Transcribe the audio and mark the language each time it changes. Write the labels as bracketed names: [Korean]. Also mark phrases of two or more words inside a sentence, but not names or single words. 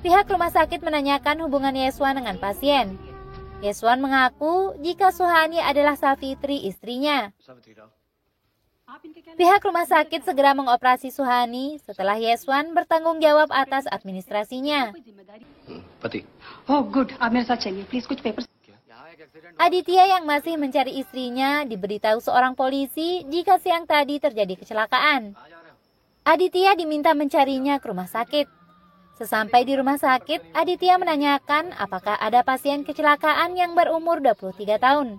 [Indonesian] Pihak rumah sakit menanyakan hubungan Yeswan dengan pasien. Yeswan mengaku jika Suhani adalah Savitri istrinya. Pihak rumah sakit segera mengoperasi Suhani setelah Yeswan bertanggung jawab atas administrasinya. [English] Oh, good. [Hindi] आप मेरे साथ चलिए. Please कुछ papers. [Indonesian] Aditya yang masih mencari istrinya diberitahu seorang polisi jika siang tadi terjadi kecelakaan. Aditya diminta mencarinya ke rumah sakit. Sesampai di rumah sakit, Aditya menanyakan apakah ada pasien kecelakaan yang berumur 23 tahun.